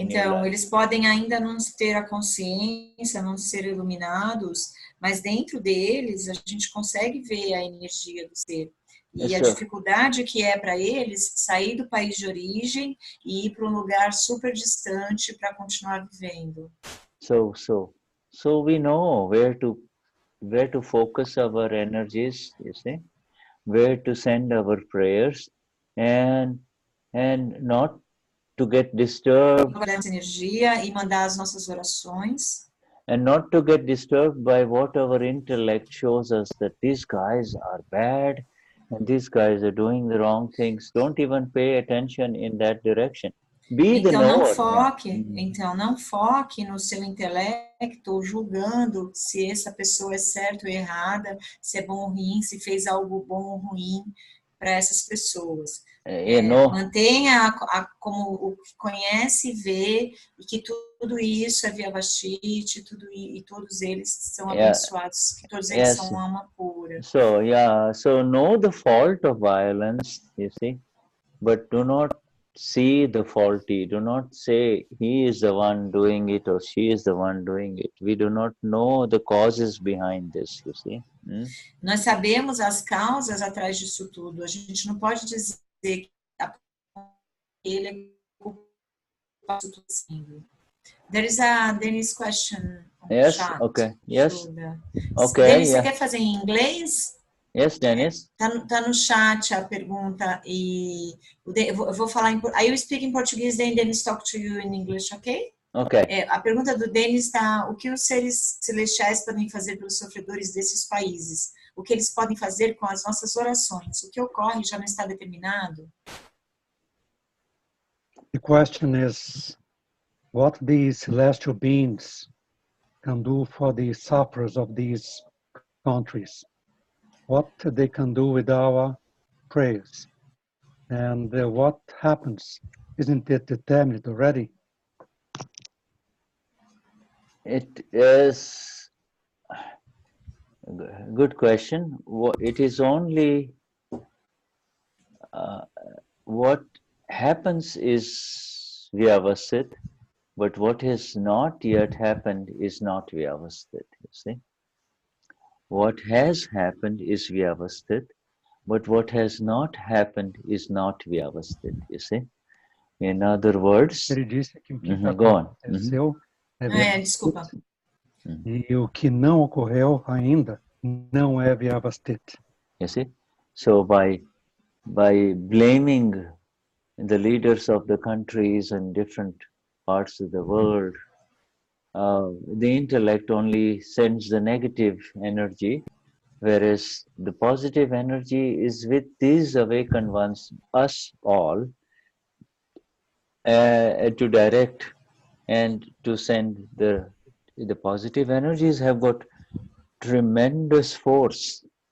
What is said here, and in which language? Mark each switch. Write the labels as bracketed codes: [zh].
[pt] Então, eles podem ainda não ter a consciência, não ser iluminados, mas dentro deles a gente consegue ver a energia do ser. E a dificuldade que é para eles sair do país de origem e ir para um lugar super distante para continuar vivendo. [en] So we know where to focus our energies, you see, where to send our prayers, and not to get disturbed. [pt] Essa energia e mandar as nossas orações. [en] And not to get disturbed by what our intellect shows us that these guys are bad and these guys are doing the wrong things. Don't even pay attention in that direction. Be the knower. [pt] Então não foque no seu intelecto julgando se essa pessoa é certa ou errada, se é bom ou ruim, se fez algo bom ou ruim para essas pessoas. Mantenha como o que conhece e vê, e que tudo isso é vyavasthit, e todos eles são abençoados, que todos eles são alma pura. [en] So know the fault of violence, you see, but do not see the faulty. Do not say he is the one doing it or she is the one doing it. We do not know the causes behind this, you see. [pt] Nós sabemos as causas atrás disso tudo. A gente não pode dizer que ele é culpado de tudo. [en] There is a Dennis question on Yes, chat. okay, yes. Shuddha. Okay, [pt] Dennis, você quer fazer em inglês? [en] Yes, Dennis. [pt] Tá no chat a pergunta e eu vou falar [en] I will speak in Portuguese, then Dennis talk to you in English, ok? Okay. [pt] A pergunta do Dennis está: o que os seres celestiais podem fazer pelos sofredores desses países? O que eles podem fazer com as nossas orações? O que ocorre já não está determinado? [en] The question is, what these celestial beings can do for the sufferers of these countries? What they can do with our prayers? And what happens? Isn't it determined already? It is a good question. It is only what happens is vyavasthit, but what has not yet happened is not vyavasthit, you see. What has happened is vyavasthit, but what has not happened is not vyavasthit, you see. In other words, go on. [pt] Desculpa. E o que não ocorreu ainda não é vyavasthit. [en] You see? So by blaming the leaders of the countries and different parts of the world, the intellect only sends the negative energy, whereas the positive energy is with these awakened ones, us all, to direct and to send the positive energies have got tremendous force.